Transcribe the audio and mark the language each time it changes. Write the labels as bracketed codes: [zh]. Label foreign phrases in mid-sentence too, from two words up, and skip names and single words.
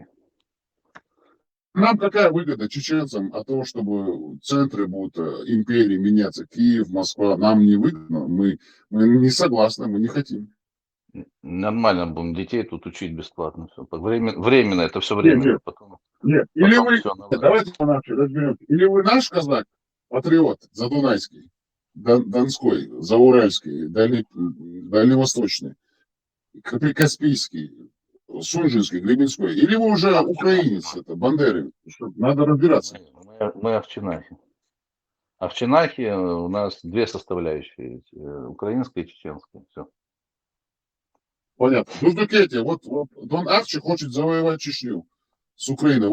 [ru] Нам какая выгода чеченцам от того, чтобы центры будут империи меняться, Киев, Москва, нам не выгодно, мы не согласны, мы не хотим. Нормально будем детей тут учить бесплатно. Всё. Временно, это все Нет, временно. нет, Потом нет. Или вы, всё наладится. давайте по-нашему разберемся, или вы наш казак, патриот, задунайский, донской, зауральский, дальневосточный, каспийский, Сунжинский, Гребенской, или вы уже украинец, это Бандеры, надо разбираться. Мы овчинахи. Овчинахи у нас 2 составляющие, украинская и чеченская. Все. Понятно. Дзурдзукети, вот Дон Ахчи хочет завоевать Чечню с Украиной.